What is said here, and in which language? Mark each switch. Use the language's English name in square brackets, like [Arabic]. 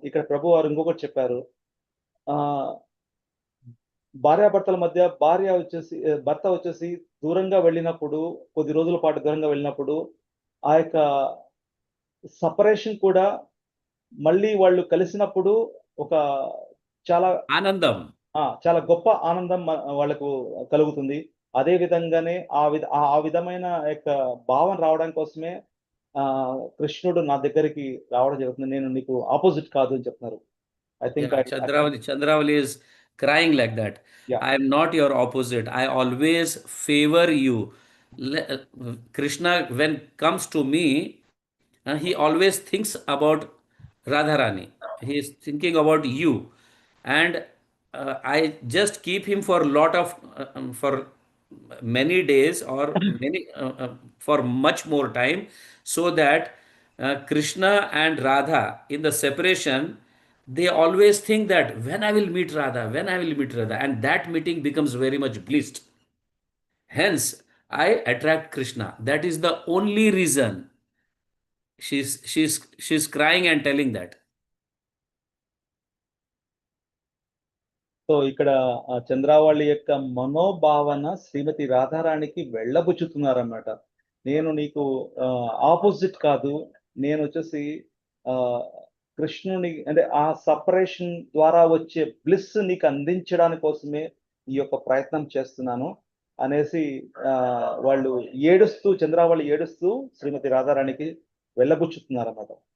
[Telugu] ఇక్కడ ప్రభు వారు ఇంకొకటి చెప్పారు. ఆ భార్యాభర్తల మధ్య భర్త వచ్చేసి దూరంగా వెళ్ళినప్పుడు, కొద్ది రోజుల పాటు దూరంగా వెళ్ళినప్పుడు ఆ యొక్క సపరేషన్ కూడా మళ్ళీ వాళ్ళు కలిసినప్పుడు ఒక చాలా ఆనందం. చాలా గొప్ప ఆనందం వాళ్ళకు కలుగుతుంది. అదే విధంగానే ఆ విధమైన యొక్క భావన రావడం కోసమే కృష్ణుడు నా దగ్గరికి రావడం జరుగుతుంది. నేను నీకు ఆపోజిట్ కాదు అని చెప్తున్నారు. [English] I think Yeah, Chandravali is crying like that. Yeah I am not your opposite. I always favor you. Krishna, when comes to me, he always thinks about Radharani. He is thinking about you, and I just keep him for lot of for many days or many for much more time, so that Krishna and Radha in the separation, they always think that when I will meet Radha, when I will meet Radha, and that meeting becomes very much blissed. Hence, I attract Krishna. That is the only reason she's crying and telling that. [Telugu] So ఇక్కడ చంద్రావళి యొక్క మనోభావన శ్రీమతి రాధారాణికి వెళ్ళబుచ్చుతున్నారన్నమాట. నేను నీకు opposite కాదు, నేను వచ్చేసి ఆ కృష్ణుని అంటే ఆ సపరేషన్ ద్వారా వచ్చే బ్లిస్ నీకు అందించడానికి కోసమే ఈ యొక్క ప్రయత్నం చేస్తున్నాను అనేసి వాళ్ళు చంద్రావళి ఏడుస్తూ శ్రీమతి రాధారాణికి వెళ్ళబుచ్చుతున్నారన్నమాట.